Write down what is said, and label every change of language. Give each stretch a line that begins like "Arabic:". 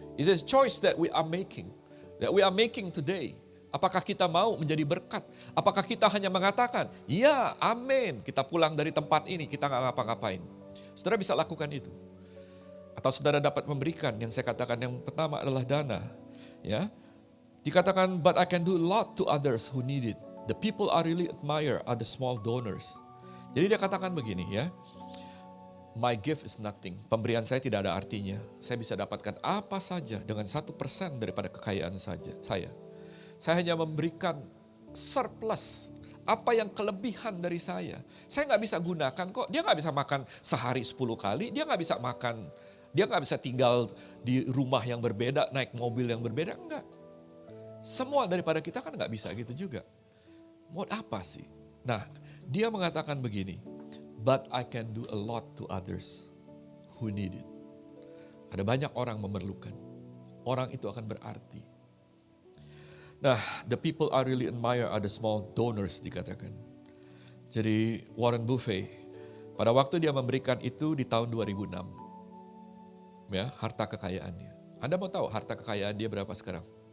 English: It is a choice that we are making. That we are making today.
Indonesian: Apakah kita mau menjadi berkat? Apakah kita hanya mengatakan, ya amin. Kita pulang dari tempat ini, kita gak ngapa-ngapain. Saudara bisa lakukan itu. Atau saudara dapat memberikan, yang saya katakan yang pertama adalah dana. Ya, dikatakan,
English: but I can do a lot to others who need it. The people I really admire are the small donors.
Indonesian: Jadi dia katakan begini ya,
English: my gift is nothing.
Indonesian: Pemberian saya tidak ada artinya. Saya bisa dapatkan apa saja dengan 1% daripada kekayaan saja saya. Saya hanya memberikan surplus, apa yang kelebihan dari saya. Saya nggak bisa gunakan kok. Dia nggak bisa makan sehari 10 kali. Dia nggak bisa makan. Dia nggak bisa tinggal di rumah yang berbeda, naik mobil yang berbeda. Enggak. Semua daripada kita kan nggak bisa gitu juga. Mau apa sih? Nah, dia mengatakan begini,
English: but I can do a lot to others who need it.
Indonesian: Ada banyak orang memerlukan. Orang itu akan berarti.
English: Nah, the people I really admire are the small donors
Indonesian: dikatakan. Jadi Warren Buffett, pada waktu dia memberikan itu di tahun 2006, ya, harta kekayaannya. Anda mau tahu harta kekayaan dia berapa sekarang?